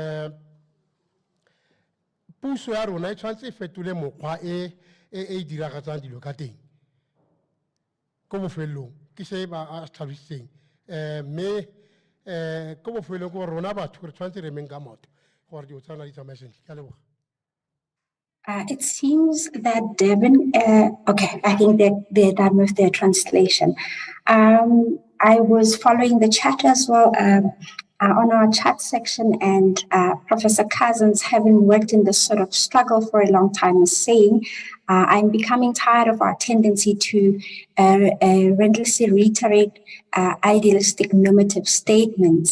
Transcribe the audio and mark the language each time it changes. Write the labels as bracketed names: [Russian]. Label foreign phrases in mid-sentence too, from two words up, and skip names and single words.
[Tswana] puso ya rona e tshwanetse e fetole mokgwa e diragatsang dilo ka teng ko bofelelong ke se ba a tlhalositseng mme ko bofelelong ko rona batho re tshwanetse re emeng ka motho gore dilo tsana di tsamaye sentle ke a leboga. [English] It seems that Devin, okay, I think they're done with their translation. I was following the chat as well on our chat section, and Professor Cousins, having worked in this sort of struggle for a long time, is saying, I'm becoming tired of our tendency to relentlessly reiterate idealistic normative statements.